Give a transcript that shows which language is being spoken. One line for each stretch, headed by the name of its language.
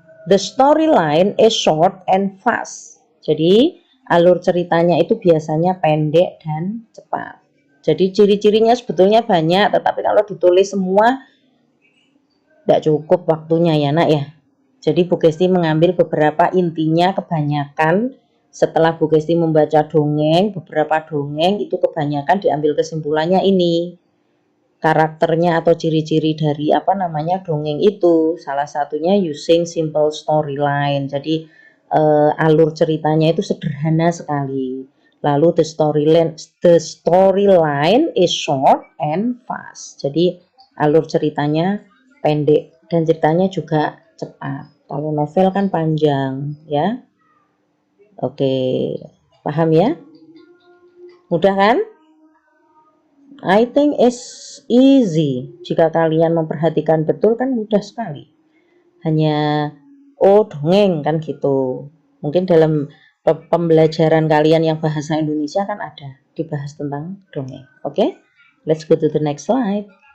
English: The storyline is short and fast.
Indonesian: Jadi alur ceritanya itu biasanya pendek dan cepat. Jadi ciri-cirinya sebetulnya banyak, tetapi kalau ditulis semua tidak cukup waktunya ya nak ya. Jadi Bu Gesti mengambil beberapa intinya, kebanyakan setelah Bu Gesti membaca dongeng, beberapa dongeng itu kebanyakan diambil kesimpulannya ini. Karakternya atau ciri-ciri dari apa namanya dongeng itu. Salah satunya
English: using simple storyline.
Indonesian: Jadi alur ceritanya itu sederhana sekali.
English: Lalu the storyline is short and fast.
Indonesian: Jadi alur ceritanya pendek dan ceritanya juga cepat. Kalau novel kan panjang ya. Oke, paham ya? Mudah kan?
English: I think it's easy.
Indonesian: Jika kalian memperhatikan betul kan mudah sekali. Hanya dongeng kan gitu. Mungkin dalam pembelajaran kalian yang bahasa Indonesia kan ada dibahas tentang dongeng.
English: Oke, let's go to the next slide.